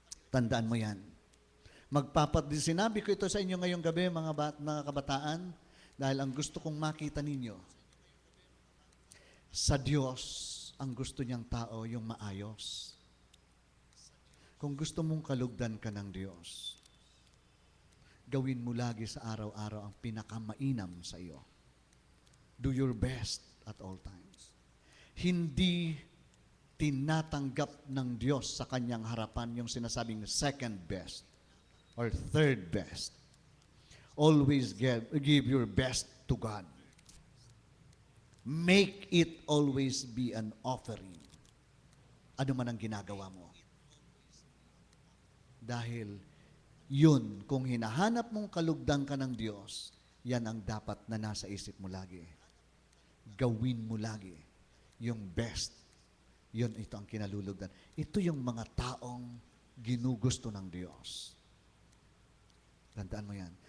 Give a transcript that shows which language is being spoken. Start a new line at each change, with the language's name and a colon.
Filipino: Tandaan mo yan. Sinabi ko ito sa inyo ngayong gabi, mga kabataan, dahil ang gusto kong makita ninyo, sa Diyos, ang gusto niyang tao, yung maayos. Kung gusto mong kalugdan ka ng Diyos, gawin mo lagi sa araw-araw ang pinakamainam sa iyo.
English: Do your best at all times.
Filipino: Hindi tinatanggap ng Diyos sa kanyang harapan yung sinasabing
English: second best or third best. Always give your best to God. Make it always be an offering.
Filipino: Ano man ang ginagawa mo. Dahil yun, kung hinahanap mong kalugdan ka ng Diyos, yan ang dapat na nasa isip mo lagi. Gawin mo lagi yung best. Yun, ito ang kinalulugdan. Ito yung mga taong ginugusto ng Diyos. Tandaan mo yan.